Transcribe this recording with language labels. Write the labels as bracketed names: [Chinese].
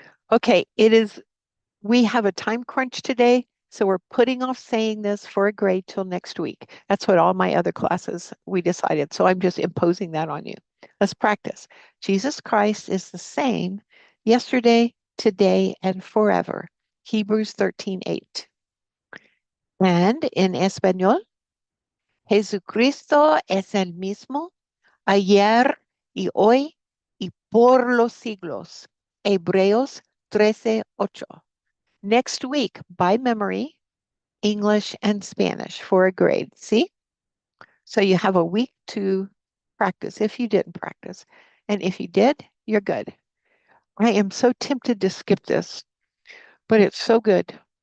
[English] Okay, we have a time crunch today, so we're putting off saying this for a grade till next week. That's what all my other classes we decided. So I'm just imposing that on you. Let's practice. Jesus Christ is the same yesterday, today, and forever. Hebrews 13:8. And in Español, [Spanish] Jesucristo es el mismo ayer y hoy y por los siglos. Hebreos 13:8. [English] Next week, by memory, English and Spanish for a grade. See? So you have a week to practice if you didn't practice. And if you did, you're good. I am so tempted to skip this, but it's so good.